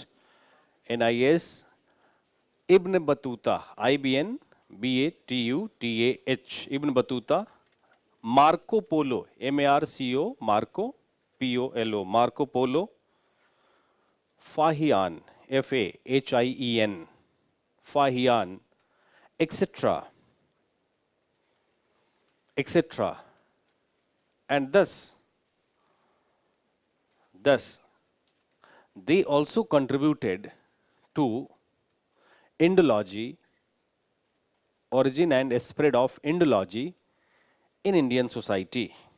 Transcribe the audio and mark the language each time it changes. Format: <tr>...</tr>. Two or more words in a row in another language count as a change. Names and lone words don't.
<en>NIS, Ibn Battuta, IBN, BATUTAH, Ibn Battuta, Marco Polo, MARCO, Marco, POLO, Marco Polo, Fahian, FAHIEN, Fahian, etc. And thus, they also contributed to Indology, origin and spread of Indology in Indian society.</en>